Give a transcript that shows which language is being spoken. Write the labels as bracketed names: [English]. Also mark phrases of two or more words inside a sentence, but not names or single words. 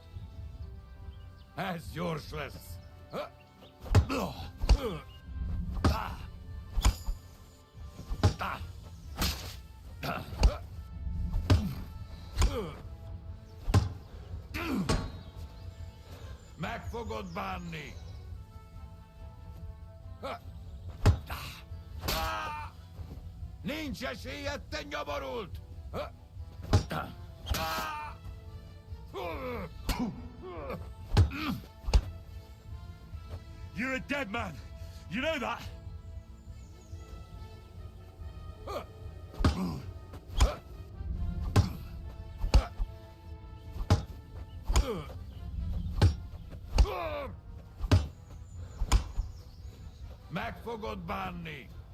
[Hungarian] Ez gyors lesz. Meg fogod bánni! Nincs esélyed, te nyaborult! [English] You're a dead man. You know that? [Hungarian] Meg fogod bánni!